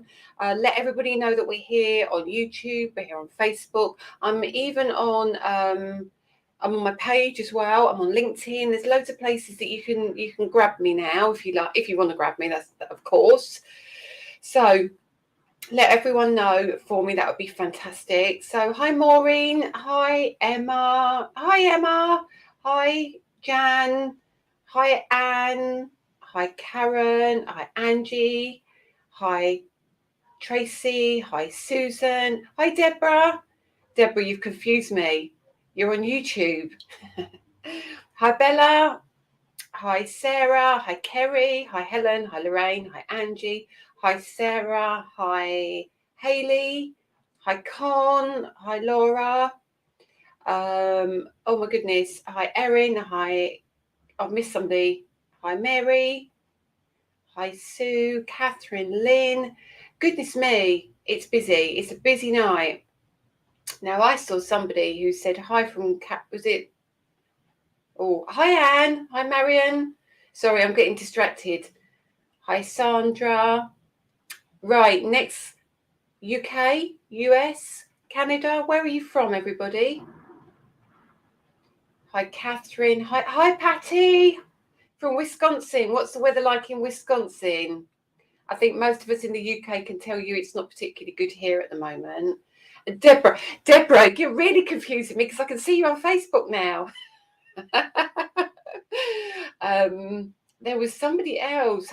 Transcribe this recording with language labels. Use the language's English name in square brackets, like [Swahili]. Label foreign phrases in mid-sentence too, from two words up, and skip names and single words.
[English] Let everybody know that we're here on YouTube, we're here on Facebook. I'm even on I'm on my page as well. I'm on LinkedIn. There's loads of places that you can grab me now if you like. If you want to grab me, that's of course. So let everyone know for me. That would be fantastic. So hi Maureen. Hi Emma. Hi Jan. Hi Anne. Hi Karen. Hi Angie. Hi Tracy. Hi Susan. Hi Deborah. Deborah, you've confused me. You're on YouTube. Hi Bella. Hi Sarah. Hi Kerry. Hi Helen. Hi Lorraine. Hi Angie. Hi Sarah. Hi Hayley. Hi Con. Hi Laura. Oh my goodness. Hi Erin. Hi. I've missed somebody. Hi Mary. Hi Sue. Catherine. Lynn. Goodness me. It's busy. It's a busy night. Now I saw somebody who said hi from was it? Oh, hi Anne. Hi Marion. Sorry, I'm getting distracted. Hi Sandra. Right, next, UK, US, Canada. Where are you from, everybody? Hi Catherine. Hi Patty from Wisconsin. What's the weather like in Wisconsin? I think most of us in the UK can tell you it's not particularly good here at the moment. Deborah, you're really confusing me because I can see you on Facebook now. There was somebody else.